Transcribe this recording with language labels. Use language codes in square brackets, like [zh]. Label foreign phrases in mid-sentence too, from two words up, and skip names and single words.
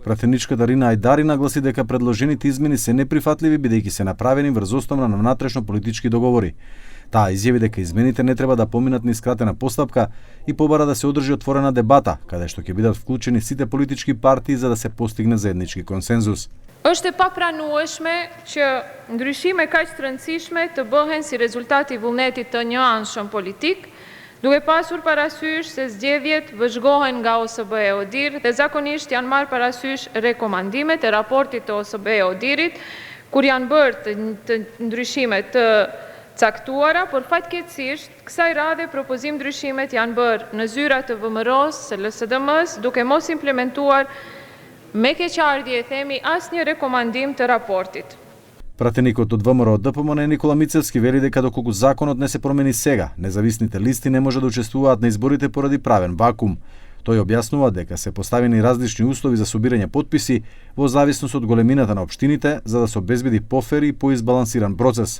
[mk] Пратеничката Рина Ајдари нагласи дека предложените измени се неприфатливи бидејќи се направени врз основа на внатрешно политички договори. Таа изјави дека измените не треба да поминат низ скратена постапка и побара да се одржи отворена дебата, каде што ќе бидат вклучени сите политички партии за да се постигне заеднички консензус. [sq] Është e papranueshme që ndryshime kaq të rëndësishme të bëhen si rezultati i vullnetit të një anshëm politik, duke pasur parasysh se zgjedhjet vëzhgohen nga OSBE ODIHR dhe zakonisht janë marrë parasysh rekomandimet e raportit të OSBE ODIHR-it, kur janë bërë të ndryshime të caktuara, por fatkeqësisht kësaj radhe propozim ndryshimet janë bërë në zyra të VMRO-s, së LSDM-s, duke mos implementuar me keqardhje themi asnjë rekomandim të raportit. [mk] Пратеникот од ВМРО ДПМН Никола Мицевски вели дека доколку законот не се промени сега, независните листи не може да учествуваат на изборите поради правен вакуум. Тој објаснува дека се поставени различни услови за собирање потписи во зависност од големината на општините за да се обезбеди пофер и поизбалансиран процес.